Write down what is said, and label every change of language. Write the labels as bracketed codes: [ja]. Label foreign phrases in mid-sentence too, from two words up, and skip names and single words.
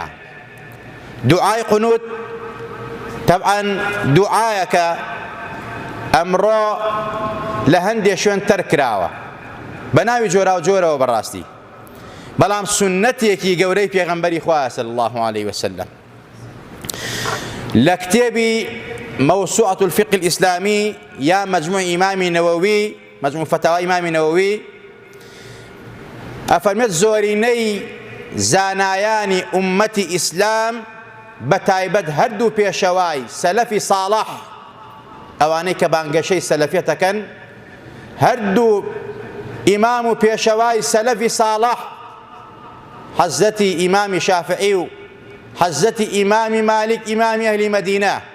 [ckb] دوعای قونوت تەبعەن دوعایەکە ئەمڕۆ لە هەندێک شوێن تەرک کراوە بە ناوی جۆرا و جۆرەوە بەڕاستی، بەڵام سونەتێکی گەورەی پێغەمبەری خوا [ar] صلی الله عليه وسلم [ckb] لە کتێبی موسوعة الفقه الإسلامي یا مجموع ئیمامی نەوەوی، مجموع فتاوای ئیمامی نەوەوی ئەفەرمێت زۆرینەی زانایانی ئومەتی ئیسلام بەتایبەت هەردوو پێشەوای سەلەفی ساڵح، ئەوانەی کە بانگەشەی سەلەفیەتەکەن، هەردوو ئیمام و پێشەوای سەلەفی ساڵح، حەزەتی ئیمامی شافعی و حەزەتی ئیمامی مالک ئیمامی ئەهلی مەدینە،